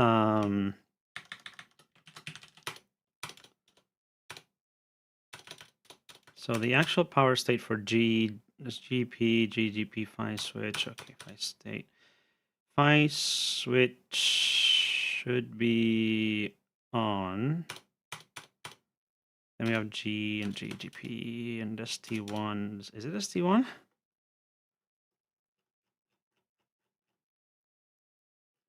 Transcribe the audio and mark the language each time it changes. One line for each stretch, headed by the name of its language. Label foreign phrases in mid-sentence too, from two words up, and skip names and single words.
English: So the actual power state for G is GP, GGP, Phi switch. Okay, Phi state. Phi switch should be on. Then we have G and GGP and ST1. Is it ST1?